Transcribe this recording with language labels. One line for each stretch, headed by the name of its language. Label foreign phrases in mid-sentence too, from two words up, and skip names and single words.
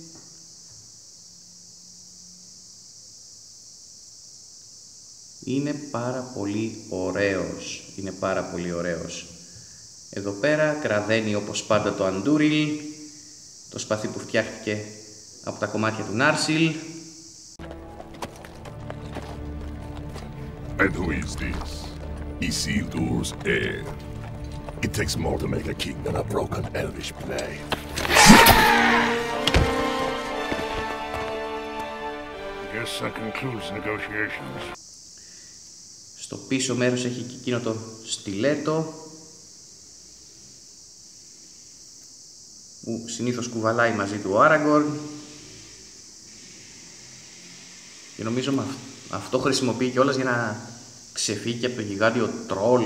Greek: Είναι πάρα πολύ ωραίος. Είναι πάρα πολύ ωραίος. Εδώ πέρα κραδένει όπως πάντα το Αντούριλ, το σπαθί που φτιάχτηκε από τα κομμάτια του Νάρσιλ.
English: And who is this? Isildur's heir. It takes more to make a king than a broken elvish blade. I guess that concludes negotiations.
Greek: Στο πίσω μέρος έχει και εκείνο το στιλέτο που συνήθως κουβαλάει μαζί του ο Άραγκορν και νομίζω αυτό χρησιμοποιεί κιόλας για να ξεφύγει από το γιγάντιο τρόλ.